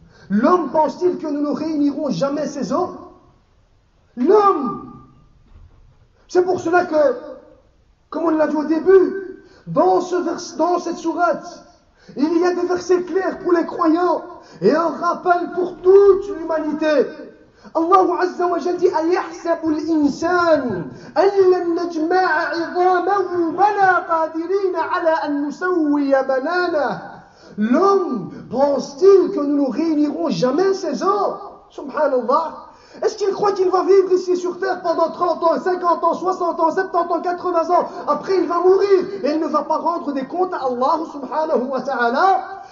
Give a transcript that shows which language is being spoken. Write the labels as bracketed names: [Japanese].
[French] L'homme pense-t-il que nous ne réunirons jamais ses os? L'homme. C'est pour cela que, comme on l'a dit au début, dans cette sourate, il y a des versets clairs pour les croyants et un rappel pour toute l'humanité. [Arabic] Allah Azza wa Jalla dit: أَيَحْسَبُ الْإِنسَانُ أَن لَّن نَّجْمَعَ عِظَامَهُ بَلَى قَادِرِينَ عَلَى أَن نُّسَوِّيَ بَنَانَهُ. [French] L'homme pense-t-il que nous ne réunirons jamais ses os? Subhanallah. Est-ce qu'il croit qu'il va vivre ici sur terre pendant 30 ans, 50 ans, 60 ans, 70 ans, 80 ans? Après il va mourir et il ne va pas rendre des comptes à Allah subhanahu wa ta'ala?